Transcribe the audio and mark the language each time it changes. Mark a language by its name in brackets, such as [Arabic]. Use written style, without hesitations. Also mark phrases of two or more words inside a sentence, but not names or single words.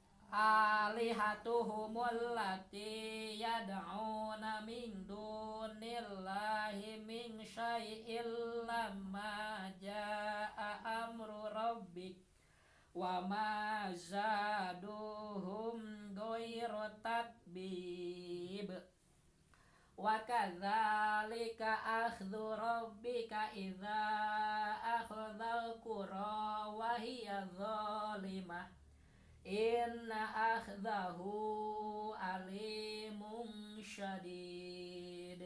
[Arabic] آلهتهم التي يدعون من دون الله من شيء لما جاء أمر ربك وما زادوهم غير تتبيب وكذلك أخذ ربك إذا أخذ القرى وهي ظالمة إن أخذه أليم شديد